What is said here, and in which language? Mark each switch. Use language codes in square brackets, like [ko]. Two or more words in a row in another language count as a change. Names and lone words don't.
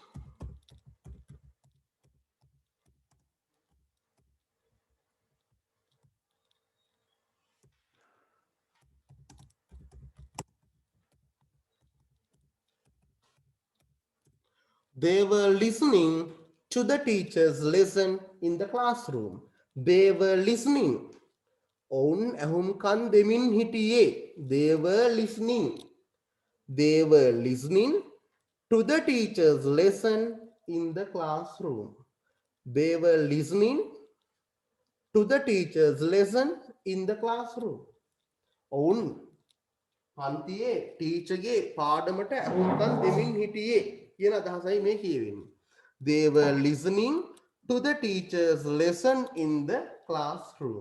[en] They were listening to the teacher's lesson in the classroom. They were listening. [si] ඔවුන් ඇහුම්කන් දෙමින් හිටියේ. [en] They were listening. They were listening to the teacher's lesson in the classroom. They were listening to the teacher's lesson in the classroom. [si] ඔවුන් පන්තියේ ටීචර්ගේ පාඩමට ඇහුම්කන් දෙමින් හිටියේ කියන අදහසයි මේ කියවෙන්නේ. [en] They were listening to the teacher's lesson in the classroom.